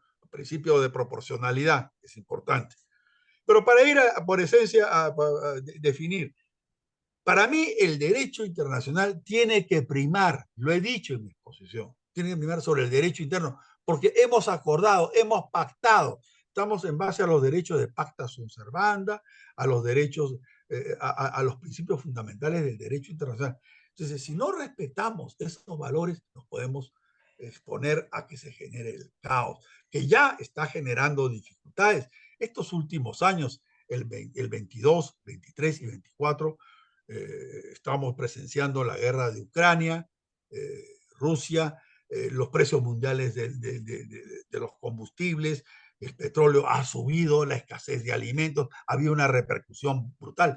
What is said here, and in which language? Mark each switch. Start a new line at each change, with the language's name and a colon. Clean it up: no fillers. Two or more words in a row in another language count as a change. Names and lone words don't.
Spanish: El principio de proporcionalidad es importante. Pero para ir por esencia a definir, para mí el derecho internacional tiene que primar, lo he dicho en mi exposición, tiene que primar sobre el derecho interno, porque hemos acordado, hemos pactado, estamos en base a los derechos de
Latin: pacta sunt servanda,
Spanish: a los derechos, a los principios fundamentales del derecho internacional. Entonces, si no respetamos esos valores, nos podemos exponer a que se genere el caos, que ya está generando dificultades. Estos últimos años, el 22, 23 y 24, estamos presenciando la guerra de Ucrania, Rusia, los precios mundiales de los combustibles, el petróleo ha subido, la escasez de alimentos, había una repercusión brutal.